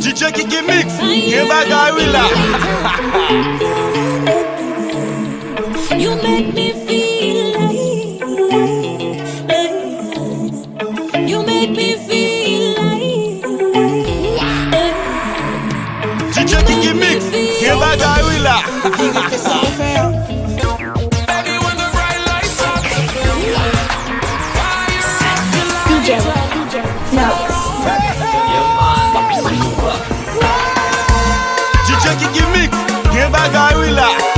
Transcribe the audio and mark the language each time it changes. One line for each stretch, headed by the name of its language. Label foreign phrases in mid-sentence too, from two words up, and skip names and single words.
Haitian Creole: DJ Kiki Mix, gen bagay we la.
English: you make me feel like you make me feel like DJ Kiki Mix, gen bagay we la. DJ, no.
Haitian Creole: DJ Kiki Mix, gen bagay we la.